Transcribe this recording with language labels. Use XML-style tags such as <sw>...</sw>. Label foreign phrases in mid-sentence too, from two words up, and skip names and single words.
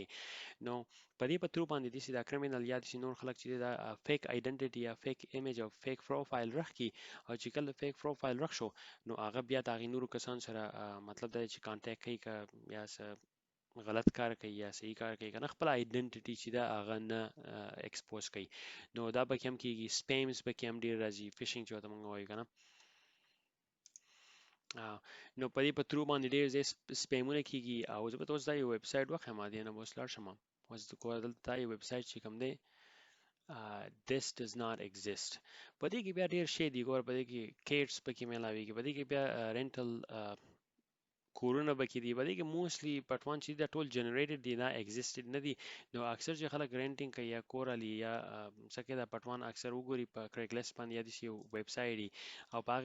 <ps>نو په دې په ترو باندې داسې دا کرمینل یا داسې نور خلک چې دا</ps> <en>fake identity</en> <ps>یا</ps> <en>fake image</en> <ps>او</ps> <en>fake profile</en> <ps>رخ کړي او چې کله</ps> <en>fake profile</en> <ps>رخ شو نو هغه بیا د هغې نورو کسانو سره مطلب دا چې کانټیکټ کوي که یا څه غلط کار کوي یا صحیح کار کوي که نه خپل آیډنټیټي چې دا هغه نه ایکسپوز کوي. نو دا به کې هم کېږي سپیمز به کې هم ډېر راځي فشنګ چې ورته موږ وایو که نه. نو په دې په ترو باندې ډېر ځای سپیمونه کېږي او زه به ته اوس دا یو ویب سایټ وښیم دې نه به اوس لاړ شم اوس دلته دا یو ویب سایټ چې کوم دی</ps> <en>this does not exist.</en> <ps>په دې کې بیا ډېر شی دي ګوره په دې کې کیټس پکې میلاویږي په دې کې بیا رینټل کورونه پکې دي په دې کې موستلی پټوان چې دا ټول جنریټډ دي نه ایگزیسټډ نه دي. نو اکثر چې خلک رینټینګ کوي یا کور علي یا څه کې دا پټوان اکثر وګوري په کریګلیسټ باندې یا داسې یو ویب سایټ دی او په</ps>